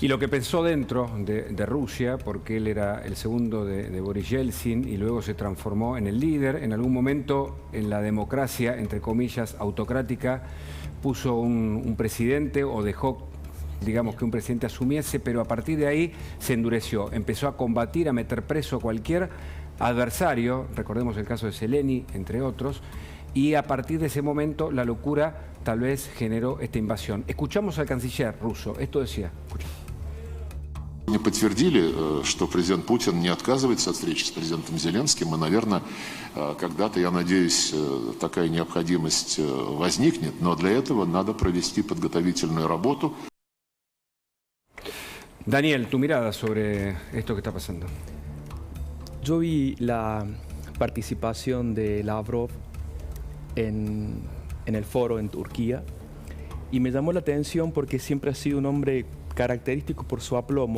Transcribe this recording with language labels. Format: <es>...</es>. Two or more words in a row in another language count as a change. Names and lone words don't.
<es>Y lo que pensó dentro de Rusia, porque él era el segundo de Boris Yeltsin y luego se transformó en el líder, en algún momento en la democracia, entre comillas, autocrática, puso un presidente o dejó, digamos, que un presidente asumiese, pero a partir de ahí se endureció, empezó a combatir, a meter preso a cualquier adversario, recordemos el caso de Zelensky, entre otros, y a partir de ese momento la locura tal vez generó esta invasión. Escuchamos al canciller ruso, esto decía.</es> <ru>Не подтвердили, что президент Путин не отказывается от встречи с президентом Зеленским, и, наверное, когда-то, я надеюсь, такая необходимость возникнет, но для этого надо провести подготовительную работу.</ru> <es>Daniel, tu mirada sobre esto que está pasando. Yo vi la participación de Lavrov en el foro en Turquía y me llamó la atención porque siempre ha sido un hombre característico por su aplomo.</es>